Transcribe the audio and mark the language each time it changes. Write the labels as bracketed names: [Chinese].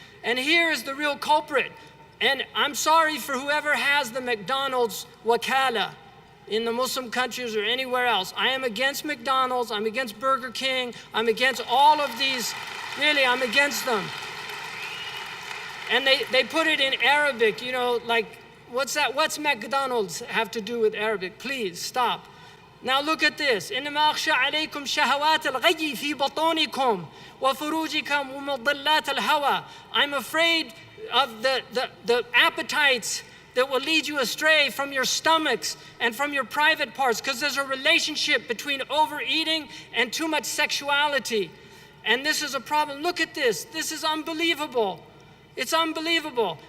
[English] And here is the real culprit. And I'm sorry for whoever has the McDonald's wakala in the Muslim countries or anywhere else. I am against McDonald's, I'm against Burger King, I'm against all of these. Really, I'm against them. And they put it in Arabic, you know, like, what's that? What's McDonald's have to do with Arabic? Please, stop. Now look at this. [Arabic] إنما أخشى عليكم شهوات الغي في بطونكم وفروجكم ومضلات الهوى. [English] I'm afraid of the appetites that will lead you astray from your stomachs and from your private parts, because there's a relationship between overeating and too much sexuality. And this is a problem. Look at this. This is unbelievable. It's unbelievable.